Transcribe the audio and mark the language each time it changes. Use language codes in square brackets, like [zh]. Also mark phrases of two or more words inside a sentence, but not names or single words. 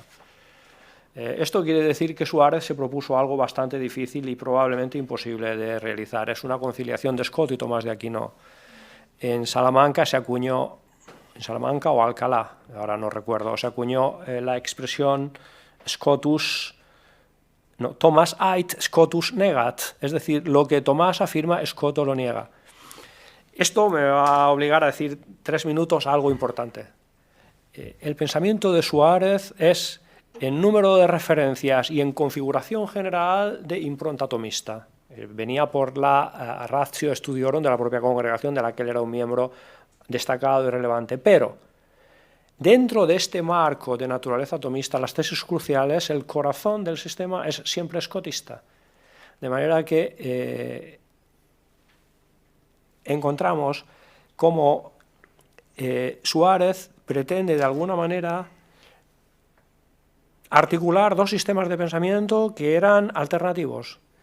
[es] Esto quiere decir que Suárez se propuso algo bastante difícil y probablemente imposible de realizar. Es una conciliación de Scott y Tomás de Aquino. En Salamanca se acuñó, en Salamanca o Alcalá, ahora no recuerdo, se acuñó la expresión Scotus, no, [la] Tomás ait, Scotus negat, [es] es decir, lo que Tomás afirma, Scoto lo niega. Esto me va a obligar a decir 3 minutos algo importante. El pensamiento de Suárez es en número de referencias y en configuración general de impronta tomista. Venía por la [la] ratio studiorum [es] de la propia congregación de la que él era un miembro destacado y relevante. Pero dentro de este marco de naturaleza tomista, las tesis cruciales, el corazón del sistema es siempre escotista. De manera que encontramos cómo Suárez pretende de alguna manera articular 2 sistemas de pensamiento que eran alternativos.